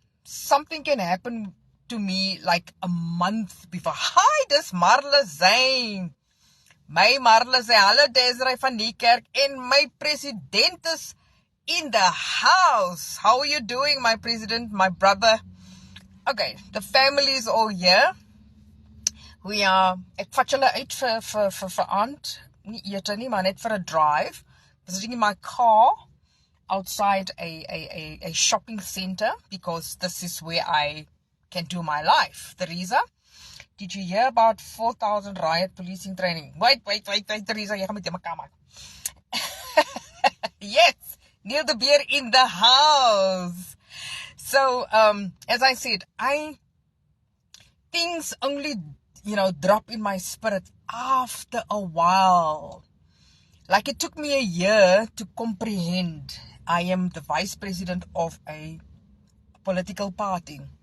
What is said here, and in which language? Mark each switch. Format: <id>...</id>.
<en>Something can happen to me like a month before.</en> <af>Hi, dis Marlezay. My Marlezay, hallo Desiree van die kerk en my president is</af> <en>in the house. How are you doing, my president, my brother? Okay, the family is all here.</en> <af>Ek vat julle uit vir aand, nie ete nie, maar net vir 'n drive.</af> <en>I'm sitting in my car outside a shopping center because this is where I can do my life. Teresa, did you hear about 4,000 riot policing training? Wait,</en> <af>Teresa, jy gaan met mekaar maak.</af> <en>Yes, Neil de Beer in the house. So, as I said, things only drop in my spirit after a while. Like it took me a year to comprehend I am the vice president of a political party.</en>